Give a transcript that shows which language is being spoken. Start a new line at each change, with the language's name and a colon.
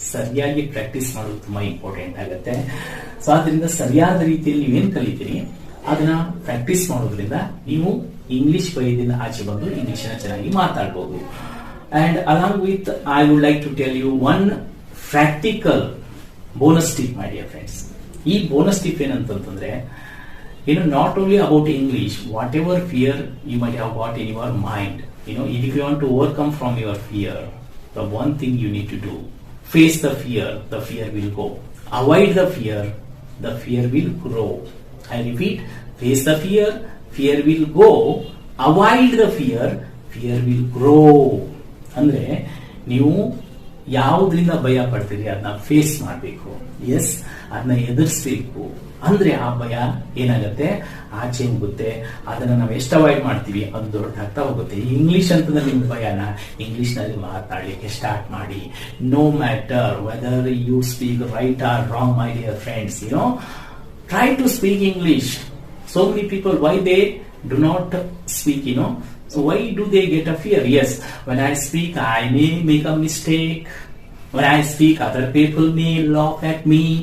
Kannada: ಸರಿಯಾಗಿ ಪ್ರಾಕ್ಟೀಸ್ ಮಾಡೋದು ತುಂಬಾ ಇಂಪಾರ್ಟೆಂಟ್ ಆಗುತ್ತೆ. ಸೊ ಆದ್ರಿಂದ ಸರಿಯಾದ ರೀತಿಯಲ್ಲಿ ನೀವೇನ್ ಕಲಿತೀರಿ ಅದನ್ನ ಪ್ರಾಕ್ಟೀಸ್ ಮಾಡೋದ್ರಿಂದ ನೀವು ಇಂಗ್ಲಿಷ್ ಭಯದಿಂದ ಆಚೆ ಬಂದು ಇಂಗ್ಲಿಷ್ ನ ಚೆನ್ನಾಗಿ ಮಾತಾಡಬಹುದು.
English: And along with I would like to tell you one practical bonus tip, my dear friends.
Kannada: ಈ ಬೋನಸ್ ಟಿಪ್ ಏನಂತಂದ್ರೆ,
English: not only about English, whatever fear you might have got in your mind, if you want to overcome from your fear, the one thing you need to do, face the fear will go. Avoid the fear will grow. I repeat, face the fear will go. Avoid the fear will grow.
Kannada: ಅಂದ್ರೆ ನೀವು ಯಾವುದರಿಂದ ಭಯ ಪಡ್ತೀರಿ ಅದನ್ನ face ಮಾಡಬೇಕು. S, ಅದನ್ನ ಎದುರಿಸಬೇಕು. ಅಂದ್ರೆ ಆ ಭಯ ಏನಾಗುತ್ತೆ, ಆಚೆ ಹೋಗುತ್ತೆ. ಅದನ್ನ ನಾವು ಎಷ್ಟು ಅವಾಯ್ಡ್ ಮಾಡ್ತೀವಿ ಅದು ದೊಡ್ಡದಾಗ್ತಾ ಹೋಗುತ್ತೆ. ಇಂಗ್ಲಿಷ್ ಅಂತಂದ್ರೆ ನಿಮ್ ಭಯನ ಇಂಗ್ಲಿಷ್ ನಲ್ಲಿ ಮಾತಾಡ್ಲಿಕ್ಕೆ ಸ್ಟಾರ್ಟ್ ಮಾಡಿ.
English: No matter whether you speak right or wrong, my dear friends, try to speak English. So many people, why they do not speak, so why do they get a fear? Yes, when I speak I may make a mistake. When I speak other people may laugh at me.